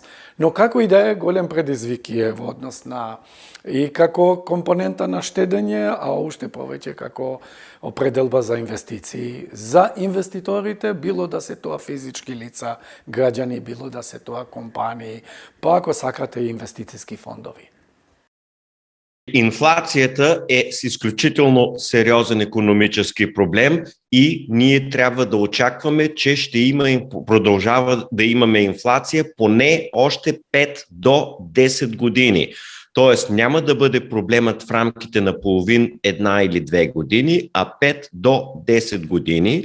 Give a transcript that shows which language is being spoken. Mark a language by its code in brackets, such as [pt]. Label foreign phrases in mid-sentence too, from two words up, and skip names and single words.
[mk] Но како и да е, голем предизвик е во однос на и како компонента на штедење, а уште повеќе како определба за инвестиции. За инвеститорите, било да се тоа физички лица, граѓани, било да се тоа компании, па ако сакате и инвестициски фондови. [bg] Инфлацията е с изключително сериозен икономически проблем и ние трябва да очакваме, че ще има и продължава да имаме инфлация поне още 5 до 10 години. Тоест няма да бъде проблемът в рамките на половин, 1 или 2 години, а 5 до 10 години.